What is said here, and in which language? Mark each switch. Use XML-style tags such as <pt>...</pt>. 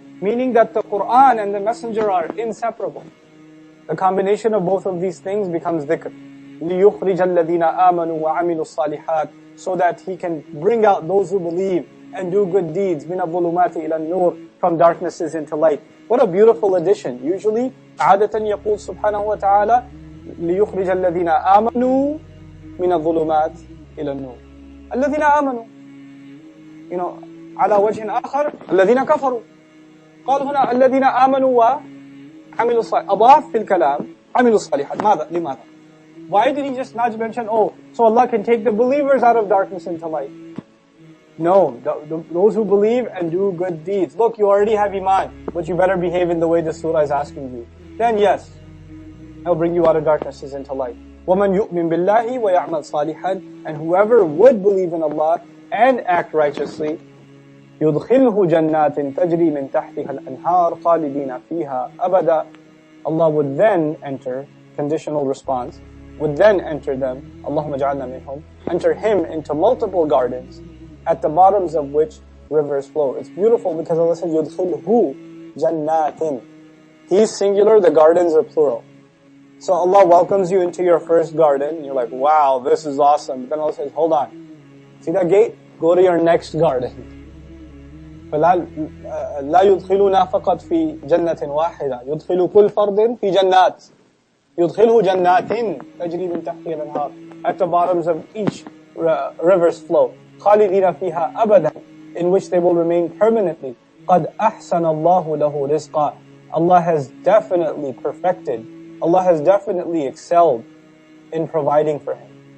<en>Meaning that the Quran and the messenger are inseparable. The combination of both of these things becomes dhikr.</en> <ar>لِيُخْرِجَ الَّذِينَ آمَنُوا وَعَمِلُوا الصَّالِحَاتِ.</ar> <en>So that He can bring out those who believe and do good deeds,</en> <ar>مِنَ الظُّلُمَاتِ إِلَى النُّورِ,</ar> <en>from darknesses into light. What a beautiful addition. Usually,</en> <ar>عادةً يقول سبحانه وتعالى لِيُخْرِجَ الَّذِينَ آمَنُوا مِنَ الظُّلُمَاتِ إِلَى النُّورِ. الَّذِينَ آمَنوا. على وجه آخر الذين كفروا. قال هنا الذين آمنوا وعملوا الصالحات. أضاف في الكلام عملوا الصالحات. لماذا?</ar> <en>Why did He just not mention, so Allah can take the believers out of darkness into light? No, those who believe and do good deeds. Look, you already have iman, but you better behave in the way the surah is asking you. Then yes, I'll bring you out of darknesses into light.</en> <ar>وَمَنْ يُؤْمِن بِاللَّهِ وَيَعْمَلْ صَالِحًا.</ar> <en>And whoever would believe in Allah and act righteously,</en> <ar>يُدْخِلْهُ جَنَّاتٍ تَجْرِي مِنْ تَحْتِهَا الْأَنْهَارُ خَالِدِينَ فِيهَا أَبَدًا.</ar> <en>Allah would then enter, conditional response, would then enter them,</en> <ar>Allahumma ja'alna minhum,</ar> <en>enter him into multiple gardens, at the bottoms of which rivers flow. It's beautiful because Allah says,</en> <ar>يُدْخِلْهُ جَنَّاتٍ.</ar> <en>He's singular, the gardens are plural. So Allah welcomes you into your first garden, and you're like, wow, this is awesome. But then Allah says, hold on. See that gate? Go to your next garden.</en> <ar>فلا يدخلنا فقط في جنة واحدة يدخل كل فرد في جنات يدخله جنات تجري من تحتها الأنهار.</ar> <en>At the bottoms of each rivers flow.</en> <ar>خالدين فيها أبدا,</ar> <en>in which they will remain permanently.</en> <ar>قد أحسن الله له رزقا.</ar> <en>Allah has definitely perfected Allah has definitely excelled in providing for him.</en>